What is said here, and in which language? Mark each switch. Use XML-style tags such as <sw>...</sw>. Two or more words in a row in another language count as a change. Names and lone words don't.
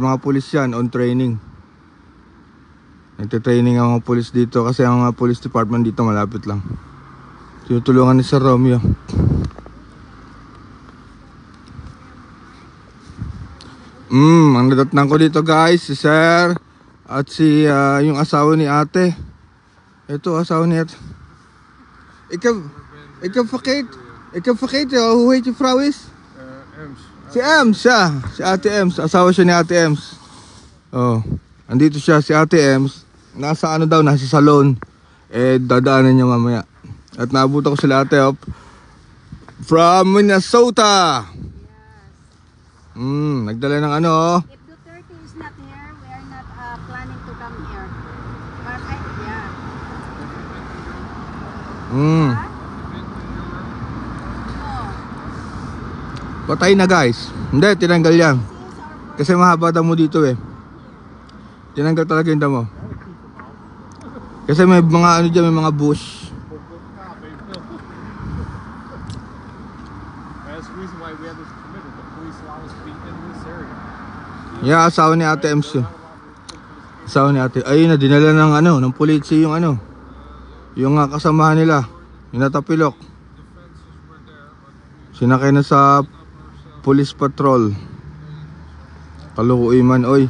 <tl>Mga pulis yan,</tl> <en>on training.</en> <tl>Nagte-training ang mga pulis dito kasi ang mga</tl> <en>police department</en> <tl>dito malapit lang. Tinutulungan ni Sir Romeo. Ang nadatnan ko dito guys, si Sir at si yung asawa ni ate. Ito, asawa ni ate.</tl> <nl>Ik heb vergeten hoe heet je vrouw is?</nl> <tl>Ems. Si Ems, siya. Si ate Ems, asawa siya ni ate Ems. Oh, andito siya, si ate Ems. Nasa ano daw, nasa salon. Dadaanan niya mamaya. At naabutan ko sila ate from Minnesota. Nagdala ng ano, oh.</tl> <en>If Duterte is not here, we are not planning to come here. But</en> <tl>Mm. Patay na guys. Hindi, tinanggal yan. Kasi mahaba damo dito eh. Tinanggal talaga yung damo. Kasi may mga ano dyan, may mga bush.</tl> <en>That's the reason why we have this permit. The police allow us to be in this area. Yeah,</en> <tl>asawa ni ate Ems yun. Asawa ni ate. Ayun na, dinala ng ano, ng polisi yung ano. Yung kasamahan nila. Yung natapilok. Sinakay na sa</tl> <en>police patrol.</en> <tl>Kalukuy man, oy.</tl>